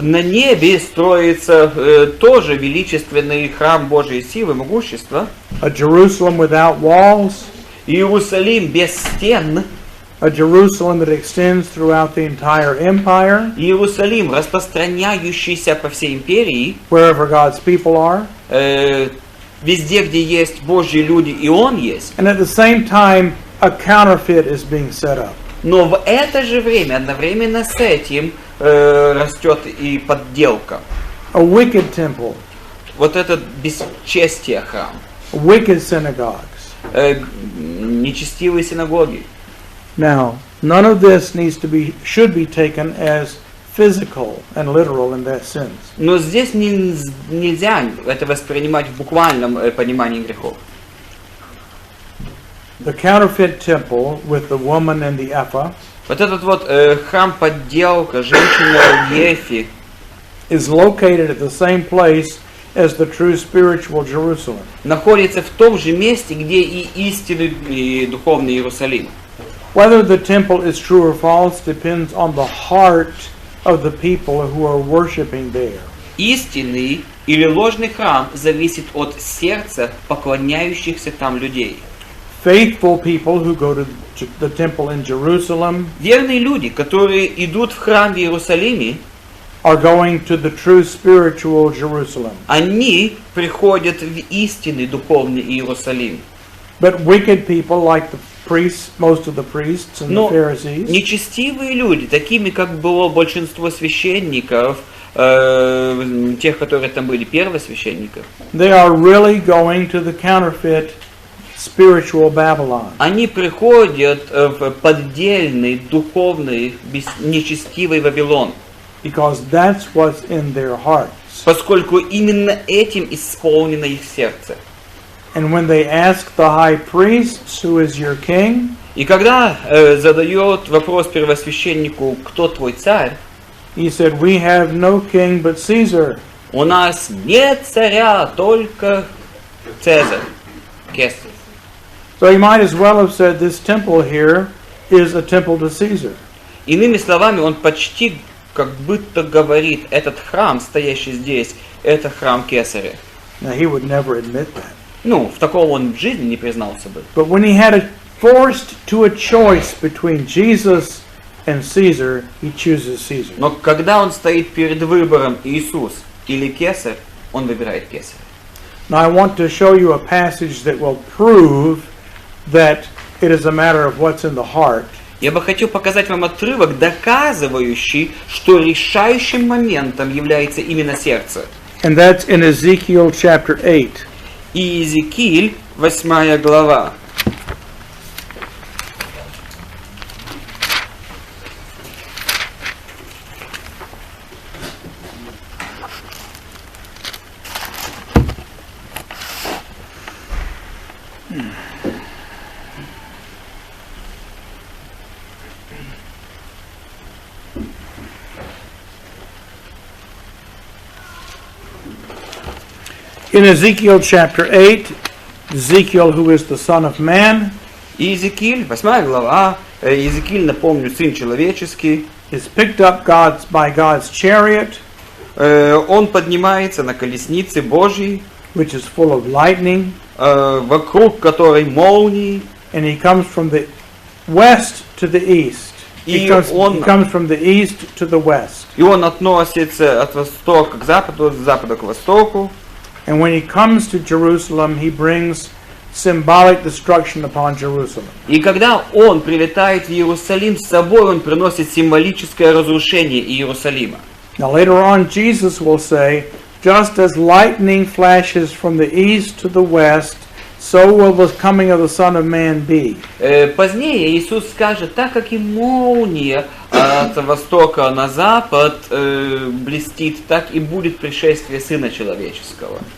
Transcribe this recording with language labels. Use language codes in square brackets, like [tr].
[ru] на небе строится тоже величественный храм Божьей силы, могущества. [en] A Jerusalem without walls, [ru] Иерусалим без стен, [en] a Jerusalem that extends throughout the entire empire, [ru] Иерусалим, распространяющийся по всей империи, [en] wherever God's people are. [ru] везде, где есть Божьи люди, и Он есть. [en] And at the same time, a counterfeit is being set up. [ru] Но в это же время, одновременно с этим, растет и подделка. [en] A wicked temple, [ru] Вот этот бесчестие храм, [en] wicked synagogues. [ru] нечестивые синагоги. [en] Now, none of this should be taken as physical and literal in that sense. [ru] Но здесь нельзя это воспринимать в буквальном понимании грехов. [en] The counterfeit temple with the woman and the ephah [ru] Вот этот вот храм-подделка, женщина в ефе, [en] is located at the same place as the true spiritual Jerusalem. [ru] находится в том же месте, где и истинный и духовный Иерусалим. [en] Whether the temple is true or false depends on the heart of the people who are worshiping there. [ru] Истинный или ложный храм зависит от сердца поклоняющихся там людей. [en] Faithful people who go to the temple in Jerusalem [ru] Верные люди, которые идут в храм в Иерусалиме, [en] are going to the true spiritual Jerusalem. [ru] они приходят в истинный духовный Иерусалим. [en] But wicked people like the priests, most of the priests and the [ru] Но [en] Pharisees, [ru] нечестивые люди, такими как было большинство священников, тех, которые там были первосвященников, [en] they are really going to the counterfeit spiritual Babylon. [ru] они приходят в поддельный, духовный, нечестивый Вавилон, [en] Because that's what's in their hearts. [ru] поскольку именно этим исполнено их сердце. [en] And when they ask the high priest, who is your king, [ru] И когда задает вопрос первосвященнику, кто твой царь, [en] he said, we have no king but Caesar. [ru] у нас нет царя, только Цезарь, Кесарь. [en] So he might as well have said, this temple here is a temple to Caesar. [ru] Иными словами, он почти как будто говорит, этот храм, стоящий здесь, это храм Кесаря. [en] Now he would never admit that. [ru] Ну, в таком он в жизни не признался бы. [en] But when he had forced to a choice between Jesus and Caesar, he chooses Caesar. [ru] Но когда он стоит перед выбором Иисус или Кесарь, он выбирает Кесаря. [en] Now I want to show you a passage that will prove that it is a matter of what's in the heart. [ru] Я бы хотел показать вам отрывок, доказывающий, что решающим моментом является именно сердце. [en] And that's in Ezekiel chapter 8. [ru] И Иезекииль, 8 глава. [en] In Ezekiel chapter 8, Ezekiel, who is the Son of Man, [ru] Иезекииль, 8 глава. Иезекииль, напомню, сын человеческий. [en] is picked up by God's chariot, [ru] Он поднимается на колеснице Божьей, [en] which is full of lightning, [ru] вокруг которой молнии. [en] and he comes from the west to the east. He comes from the east to the west. [ru] И он относится от востока к западу, от запада к востоку. [en] And when he comes to Jerusalem, he brings symbolic destruction upon Jerusalem. [ru] И когда он прилетает в Иерусалим, с собой он приносит символическое разрушение Иерусалима. [en] Now later on, Jesus will say, just as lightning flashes from the east to the west, so will the coming of the Son of Man be. [ru] Позднее Иисус скажет, так как и молния от востока на запад блестит, так и будет пришествие Сына Человеческого.